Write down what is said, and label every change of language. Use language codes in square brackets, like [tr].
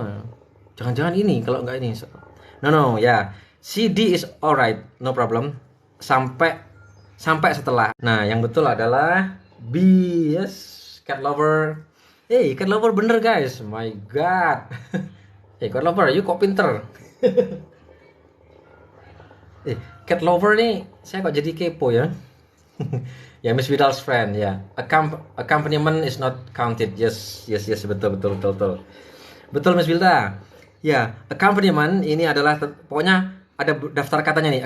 [id] Nah, jangan-jangan ini kalau enggak ini. [en] No, ya. CD is alright, no problem. [id] Sampai setelah. Nah, yang betul adalah B. [en] Yes, cat lover. Cat lover [id] bener [en] guys. My god. Cat lover, you [id] kok pinter. Cat lover nih, saya kok jadi kepo ya. [en] Ya, Miss Vidal's friend ya. Accompaniment is not counted. [id] Yes, betul. Betul Miss Vilda. Ya, accompaniment ini adalah pokoknya ada daftar katanya nih.